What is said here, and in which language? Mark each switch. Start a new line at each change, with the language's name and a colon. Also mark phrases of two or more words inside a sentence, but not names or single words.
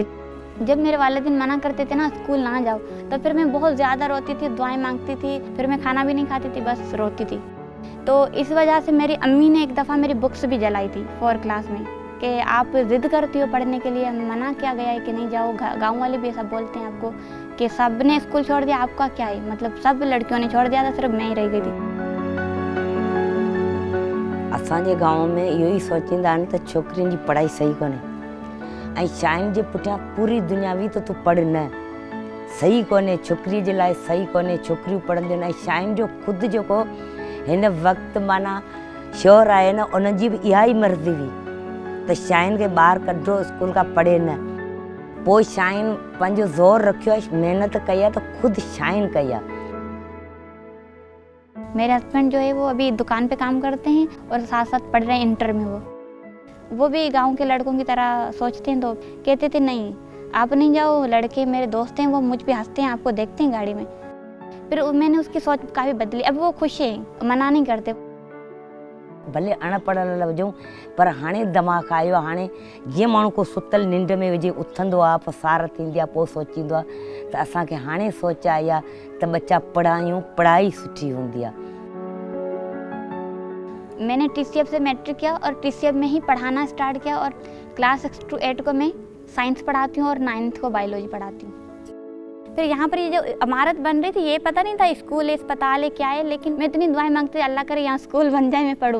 Urdu: جب میرے والدین منع کرتے تھے نا، اسکول نا جاؤ، تو پھر میں بہت زیادہ روتی تھی، دعائیں مانگتی تھی، پھر میں کھانا بھی نہیں کھاتی تھی، بس روتی تھی. تو اس وجہ سے میری امی نے ایک دفعہ میری بکس بھی جلائی تھی 4 کلاس میں، کہ آپ ضد کرتی ہو پڑھنے کے لیے، منع کیا گیا ہے کہ نہیں جاؤ. گاؤں والے بھی ایسا بولتے ہیں آپ کو کہ سب نے اسکول چھوڑ دیا، آپ کا کیا ہے، مطلب سب لڑکیوں نے چھوڑ دیا تھا، صرف میں ہی رہ گئی تھی.
Sindhi: असांजे गांव में इहो ई सोचींदा आहिनि त छोकिरियुनि जी पढ़ाई सही कोन्हे ऐं शाइन जे पुठियां पूरी दुनिया हुई त तूं पढ़, न सही कोन्हे, छोकिरी जे लाइ सही कोन्हे। छोकिरियूं पढ़ंदियूं आहिनि ऐं शाइन जो ख़ुदि जेको हिन वक़्तु माना शोर आहे न, उन जी बि इहा ई मर्ज़ी हुई त शाइन खे ॿाहिरि कढो, स्कूल खां पढ़े न। पोइ शाइन पंहिंजो ज़ोर रखियो आहे, महिनत कई आहे त ख़ुदि शाइन कई आहे।
Urdu: میرے ہسبینڈ جو ہے وہ ابھی دکان پے کام کرتے ہیں اور ساتھ ساتھ پڑھ رہے ہیں انٹر میں. وہ بھی گاؤں کے لڑکوں کی طرح سوچتے ہیں، تو کہتے تھے نہیں آپ نہیں جاؤ، لڑکے میرے دوست ہیں وہ مجھ پہ ہنستے ہیں، آپ کو دیکھتے ہیں گاڑی میں. پھر میں نے اس کی سوچ کافی بدلی، اب وہ خوش ہے، منع نہیں کرتے.
Sindhi: भले अनपढ़ हुजूं पर हाणे दिमाग़ आयो आहे। हाणे जीअं माण्हू को सुतल निंड में विझी उथंदो आहे, पसार थींदी आहे, पोइ सोचींदो आहे त असांखे हाणे सोच आई आहे त बच्चा पढ़ायूं, पढ़ाई सुठी हूंदी आहे।
Urdu: میں نے TCF سے میٹرک کیا اور TCF میں ہی پڑھانا اسٹارٹ کیا اور کلاس 6 ٹو 8 کو میں سائنس پڑھاتی ہوں اور 9th کو بائیولوجی پڑھاتی ہوں. پھر یہاں پر یہ جو عمارت بن رہی تھی، یہ پتا نہیں تھا اسکول ہے، اسپتال ہے، کیا ہے، لیکن میں اتنی دعائیں مانگتی تھی اللہ کرے یہاں اسکول بن جائے، میں پڑھوں.